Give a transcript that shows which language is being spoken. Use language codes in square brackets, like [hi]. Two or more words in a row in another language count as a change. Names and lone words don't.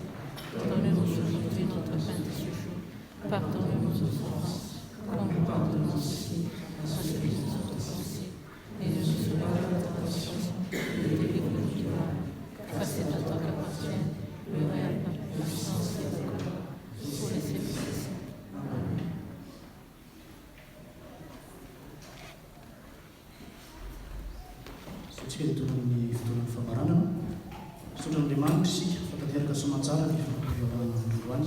[fr] Donne-nous aujourd'hui notre pain de ce jour. Pardonne-nous nos offenses, comme nous pardonnons aussi à ceux qui nous ont offensés. Et ne nous soumets pas à la tentation, mais délivre-nous du mal. Car c'est à toi qu'appartiennent le règne, la puissance et la gloire, pour les siècles. Amen. [mg] Sotsika dia toy ny fotoanan'ny famaranana. Sotran'Andriamanitra isika fa tanteraka soamantsara ny fivoarana androany.